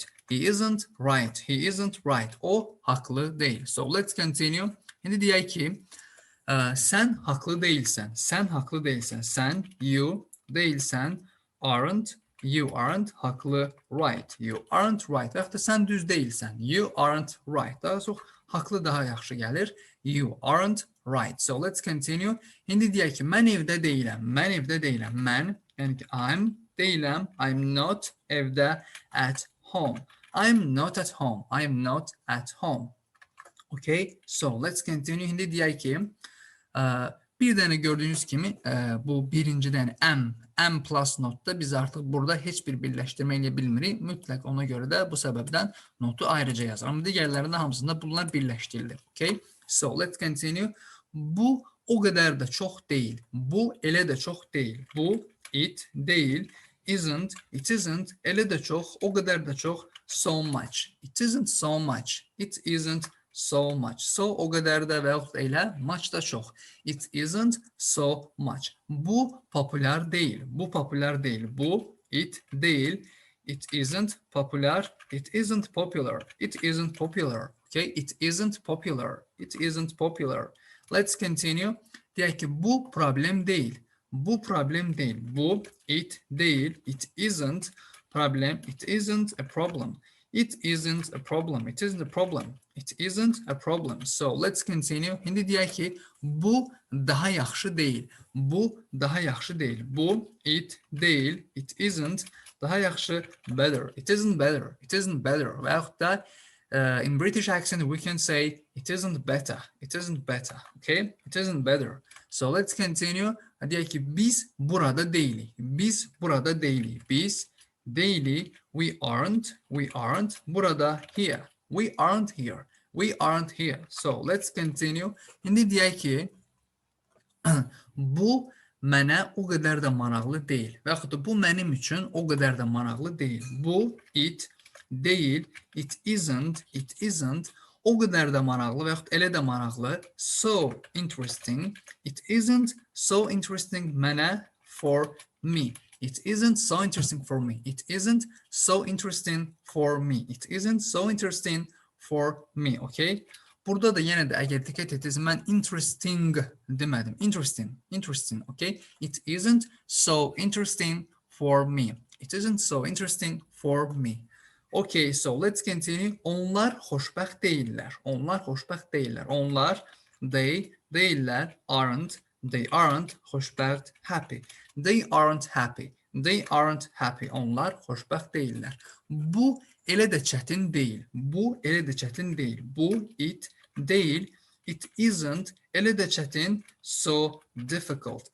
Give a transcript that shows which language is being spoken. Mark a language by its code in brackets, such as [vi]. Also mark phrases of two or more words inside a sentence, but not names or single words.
[en] He isn't right. He isn't right. [az] O haqlı deyil. [en] So let's continue. [az] İndi deyək ki, sən haqlı deyilsən. Sən haqlı deyilsən. Sən, you deyilsən. [en] Aren't, you aren't haqlı, right. You aren't right. [az] Və yaxud da sən düz deyilsən. [en] You aren't right. [az] Daha çox haqlı daha yaxşı gəlir. [en] You aren't right. So let's continue. [az] İndi deyək ki, mən evdə deyiləm. Mən evdə deyiləm. Mən, yəni ki, I'm deyiləm. [en] I'm not evdə at home. I'm not at home. I'm not at home. Okay, so let's continue. [az] İndi deyək ki, Bir dənə gördüyünüz kimi bu birincidən M plus notda biz artıq burada heç bir birləşdirmə ilə bilmirik. Mütləq ona görə də bu səbəbdən notu ayrıca yazıram. Digərlərində hamısında bunlar birləşdirilir. Okay? So let's continue. Bu o qədər də çox deyil. Bu elə də çox deyil. Bu it deyil. [en] Isn't, it isn't, [az] elə də çox, o qədər də çox. [en] So much. It isn't so much. It isn't so much. [az] So o qədər də və yaxud elə, much da çox. [en] It isn't so much. [az] Bu populyar deyil. Bu populyar deyil. Bu it deyil. [en] It isn't popular. It isn't popular. It isn't popular. Okay? It isn't popular. It isn't popular. Let's continue. [az] Deyək ki, bu problem deyil. Bu problem değil. Bu it değil. [en] It isn't problem. It isn't a problem. It isn't a problem. It isn't a problem. It isn't a problem. So let's continue. [az] Şimdi deyək ki, bu daha yaxşı değil. Bu daha yaxşı değil. Bu it değil. [en] It isn't [az] daha yaxşı. [en] Better. It isn't better. It isn't better. [az] Ve yaxud da [en] in British accent we can say it isn't better. It isn't better. Okay? It isn't better. So let's continue. [az] Deyək ki, biz burada deyilik. Biz burada deyilik. Biz deyilik. [en] We aren't. Burada here. We aren't here. We aren't here. So let's continue. [az] İndi deyək ki, bu mənə o qədər də maraqlı deyil. Və yaxud da bu mənim üçün o qədər də maraqlı deyil. Bu it deyil. [en] It isn't. [az] O qədər də maraqlı və yaxud elə də maraqlı. [en] So interesting. It isn't so interesting mənə, for me. It isn't so interesting for me. It isn't so interesting for me. It isn't so interesting for me. Okay? [az] Burada da yenə də əgər diqqət etsiniz, mən interesting demədim. [en] Interesting. Okay? It isn't so interesting for me. It isn't so interesting for me. Okay, so let's continue. [az] Onlar xoşbəxt deyillər. Onlar xoşbəxt deyillər. Onlar, [en] they, deyillər, they aren't xoşbəxt, happy. They aren't happy. They aren't happy. [az] Onlar xoşbəxt deyillər. Bu elə də çətin deyil. Bu elə də çətin deyil. Bu it deyil. [en] It isn't [az] elə də çətin, [en] so difficult.